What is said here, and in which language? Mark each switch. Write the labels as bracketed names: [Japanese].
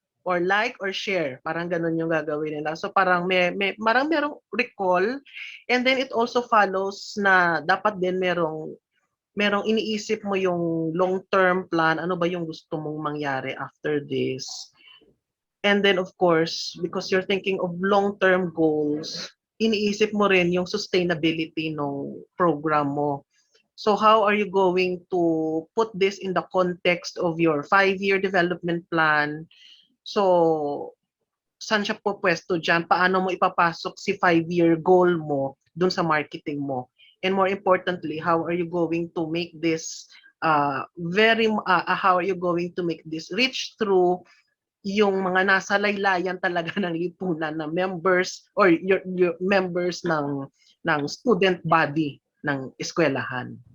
[Filipino] or like or share. Parang ganun yung gagawin nila. So parang merong recall, [English] and then it also follows [Filipino] na dapat din merong iniisip mo yung long-term plan, ano ba yung gusto mong mangyari after this. [English] And then of course, because you're thinking of long-term goals, [Filipino] iniisip mo rin yung sustainability ng program mo. [English] So how are you going to put this in the context of your 5-year development plan? [Filipino] So saan siya po pwesto dyan? Paano mo ipapasok si 5-year goal mo dun sa marketing mo? [English] And more importantly, how are you going to make this how are you going to make this reach through [Filipino] yung mga nasa laylayan talaga ng lipunan [English] na members or your members ng student body ng eskwelahan.